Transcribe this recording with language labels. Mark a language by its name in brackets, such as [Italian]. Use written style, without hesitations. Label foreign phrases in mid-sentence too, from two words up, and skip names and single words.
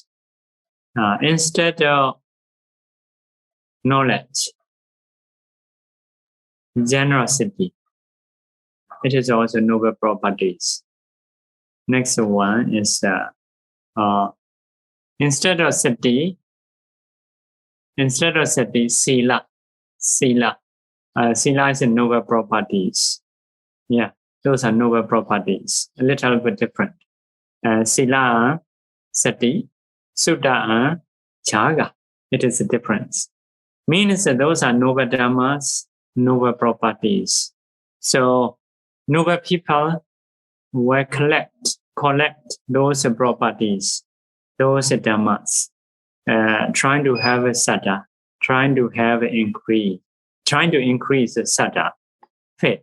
[English] Instead of knowledge, generosity. It is also noble properties. Next one is instead of sati, sila. Sila is a noble properties. Yeah, those are noble properties. A little bit different. [Pali] Sila, sati, sutta, chaga. [English] It is a difference. Means that those are noble dhammas, noble properties. So noble people will collect those properties, those dhammas, trying to have a saddha, trying to increase the saddha, faith.